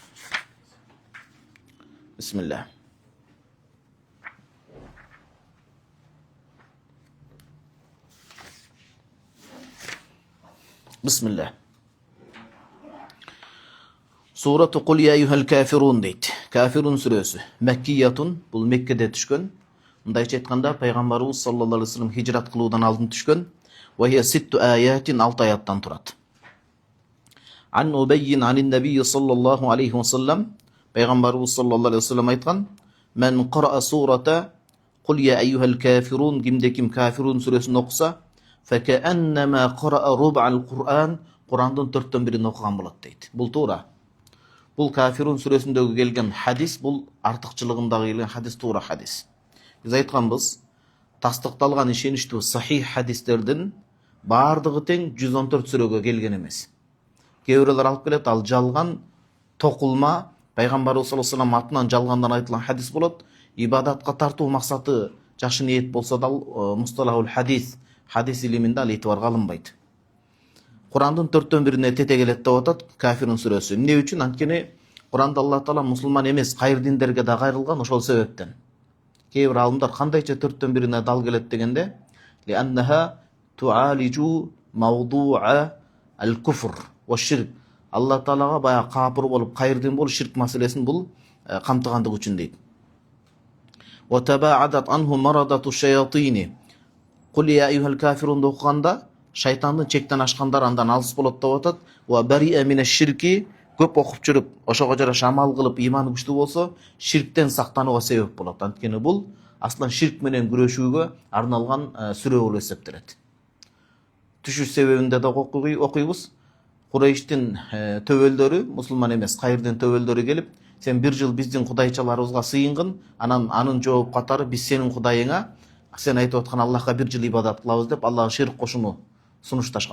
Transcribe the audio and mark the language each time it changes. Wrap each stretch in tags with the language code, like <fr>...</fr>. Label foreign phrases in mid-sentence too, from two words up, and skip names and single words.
<ar>بسم الله. بسم الله. سورة قل يا أيها الكافرون дейт.</ar> <ky>Кафирун сүрөсү. Меккиятун, бул Меккеде түшкөн. Мындайча айтканда пайгамбарыбыз</ky> <ar>صلى الله عليه وسلم</ar> <ky>хижрат кылуудан алдын түшкөн.</ky> <ar>وهي ست آيات,</ar> <ky>6 аяттан турат.</ky> <ar>عن أبي عن النبي صلى الله عليه وسلم، پيغمبرimiz صلى الله عليه وسلم قال: من قرأ سورة قل يا أيها الكافرون,</ar> <ky>кимде ким кафирун сүрөсүн окуса,</ky> <ar>فكأنما قرأ ربع القرآن,</ar> <ky>Курандын 4/1 окуган болот" дейт. Бул туура. Бул кафирун сүрөсүндөгү келген хадис, бул артыкчылыгындагы келген хадис туура хадис. Биз айтканбыз, тастыкталган ишеничтүү сахих хадистердин бардыгы тең 114 сүрөгө келген эмес. Кейбирлер алып келет, ал жалган, токулма, пайгамбарыбыз</ky> <ar>صلى الله عليه وسلم</ar> <ky>атынан жалгандан айтылган хадис болот. Ибадатка тартуу максаты жакшы ниет болсо да</ky> <ar>مصطلح الحديث</ar> <ky>илиминде ал этибарга алынбайт. Курандын 4/1 тете келет деп атат кафирун сүрөсү. Эмне үчүн? Анткени Куранда Аллах Таала мусулман эмес кайыр диндерге да кайрылган, ошол себептен. Кейбир алымдар кандайча 4/1 дал келет дегенде,</ky> <ar>لأنها تعالج موضوع الكفر والشرك.</ar> <ky>Аллах Таалага бая капыр болуп кайыр дин болуп ширк маселесин бул камтыгандык үчүн дейт.</ky> <ar>وتباعدت عنه مردة الشياطين.</ar> <ky>Кул я айюхал кафирун окуганда шайтандын чектен ашкандар андан алыс болот деп атат.</ky> <ar>وبراءة من الشرك,</ar> <ky>көп окуп жүрүп, ошого жараша амал кылып иманы күчтүү болсо, ширктен сактанууга себеп болот. Анткени бул аслан ширк менен күрөшүүгө арналган сүрө болуп эсептелет. Түшүш себебинде да окуйбуз. Курайштин төбөлдөрү, мусулман эмес кайырдын төбөлдөрү келип, сен бир жыл биздин кудайчаларыбызга сыйынгын, анын жооп катары биз сенин кудайыңа, сен айтып аткан Аллахка бир жыл ибадат кылабыз деп Аллага ширк кошууну сунушташкан.</ky>